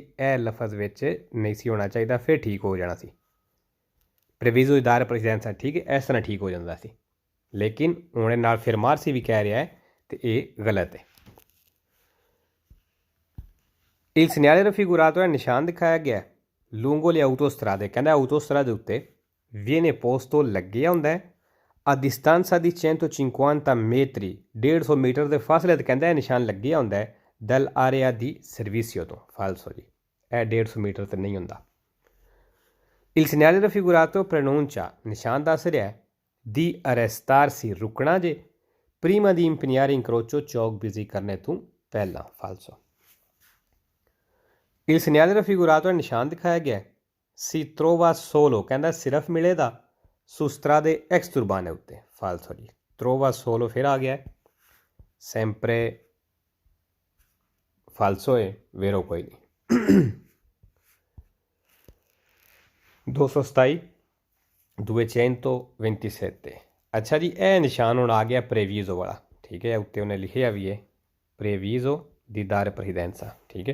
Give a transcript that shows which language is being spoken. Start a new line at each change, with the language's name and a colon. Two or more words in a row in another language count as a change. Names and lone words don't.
Punjabi: ਇਹ ਲਫ਼ਜ਼ ਵਿੱਚ ਨਹੀਂ ਸੀ ਹੋਣਾ ਚਾਹੀਦਾ, ਫਿਰ ਠੀਕ ਹੋ ਜਾਣਾ ਸੀ।
Italian: preavviso dar precedenza,
Punjabi: ਠੀਕ ਹੈ, ਇਸ ਤਰ੍ਹਾਂ ਠੀਕ ਹੋ ਜਾਂਦਾ ਸੀ, ਲੇਕਿਨ ਉਹਨੇ ਨਾਲ ਫਿਰਮਾਰਸੀ ਵੀ ਕਹਿ ਰਿਹਾ ਹੈ ਤੇ ਇਹ ਗਲਤ ਹੈ।
Italian: Il segnale raffigurato è
Punjabi: ਨਿਸ਼ਾਨ ਦਿਖਾਇਆ ਗਿਆ
Italian: lungo le autostrade,
Punjabi: ਕਹਿੰਦਾ autostrade ਦੇ ਉੱਤੇ
Italian: viene posto
Punjabi: ਲੱਗਿਆ ਹੁੰਦਾ ਹੈ
Italian: a distanza di 150 metri,
Punjabi: 150 ਮੀਟਰ ਦੇ ਫਾਸਲੇ ਤੇ ਕਹਿੰਦਾ ਇਹ ਨਿਸ਼ਾਨ ਲੱਗਿਆ ਹੁੰਦਾ ਹੈ
Italian: dall'area di servizio
Punjabi: ਤੋਂ, falso ਜੀ, ਇਹ 150 ਮੀਟਰ ਤੇ ਨਹੀਂ ਹੁੰਦਾ।
Italian: Il segnale raffigurato pronuncia,
Punjabi: ਨਿਸ਼ਾਨ ਦੱਸ ਰਿਹਾ ਹੈ
Italian: di arrestarsi,
Punjabi: ਰੁਕਣਾ ਜੇ,
Italian: prima di impegnare incrocio,
Punjabi: ਚੌਕ ਬਿਜ਼ੀ ਕਰਨੇ ਤੋਂ ਪਹਿਲਾਂ, falso।
Italian: Il segnale raffigurato è
Punjabi: ਨਿਸ਼ਾਨ ਦਿਖਾਇਆ ਗਿਆ
Italian: si trova solo,
Punjabi: ਕਹਿੰਦਾ ਸਿਰਫ ਮਿਲੇਗਾ
Italian: su strade extraurbane
Punjabi: ਉੱਤੇ, falso ਜੀ।
Italian: trova solo
Punjabi: ਫਿਰ ਆ ਗਿਆ
Italian: sempre falso
Punjabi: ਹੈ, vero ਕੋਈ ਨਹੀਂ। 227 227। ਅੱਛਾ ਜੀ, ਇਹ ਨਿਸ਼ਾਨ ਹੁਣ ਆ ਗਿਆ ਪ੍ਰੇਵੀਜ਼ੋ ਵਾਲਾ, ਠੀਕ ਹੈ, ਉੱਤੇ ਉਹਨੇ ਲਿਖਿਆ ਵੀ ਹੈ
Italian: preavviso di dar precedenza,
Punjabi: ਠੀਕ ਹੈ।